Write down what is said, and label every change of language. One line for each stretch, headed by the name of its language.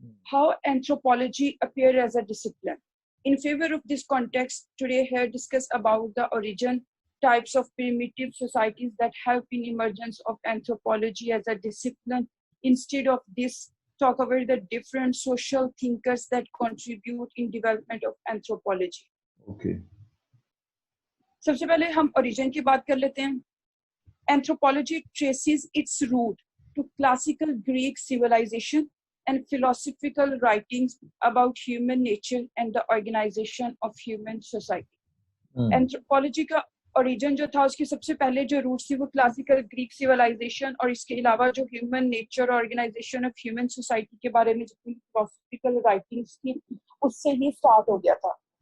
English: How anthropology appeared as a discipline. In favor of this context, today here discuss about the origin, types of primitive societies that help in emergence of anthropology as a discipline. Instead of this, talk about the different social thinkers that contribute in development of anthropology. Okay.
Urdu: سب سے پہلے ہم origin کی بات کر لیتے ہیں.
English: Anthropology traces its root to classical Greek civilization and philosophical writings about human nature and the organization of human society.
Urdu: Anthropology کا origin جو تھا اس کی سب سے پہلے جو روٹس تھی وہ کلاسیکل گریک سیولائزیشن اور اس کے علاوہ جو ہیومن نیچر اور آرگنائزیشن آف ہیومن سوسائٹی کے بارے میں جتنی فلاسفیکل رائٹنگس تھی اس سے ہی اسٹارٹ ہو گیا تھا.